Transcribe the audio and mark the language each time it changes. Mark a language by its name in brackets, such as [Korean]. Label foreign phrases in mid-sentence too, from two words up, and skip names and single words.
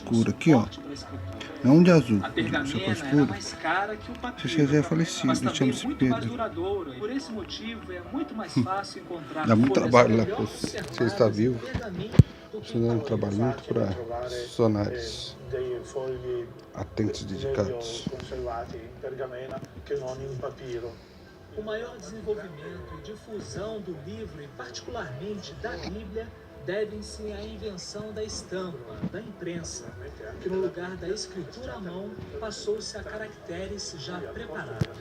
[Portuguese] escuro aqui, ó. suporte para a escritura. Não de azul, A de [Italian] pergamena [Portuguese] chapéu era escuro. mais cara que o Esse papiro, já é falecido, mas ele também chama-se muito mais Pedro. duradouro. Por esse motivo, é muito mais fácil encontrar Dá muito folhas trabalho lá melhor pra você, conservadas você está em vivo. pergaminho do que Você dá um em papiro. trabalho muito para funcionários [Italian] dei fogli atentes meglio [Portuguese] dedicados. [Italian] conservati in pergamena che non in papiro. [Portuguese] O maior desenvolvimento e difusão do livro, e particularmente da Bíblia, devem-se à invenção da estampa, da imprensa, que no lugar da escritura à mão passou-se a caracteres já preparados.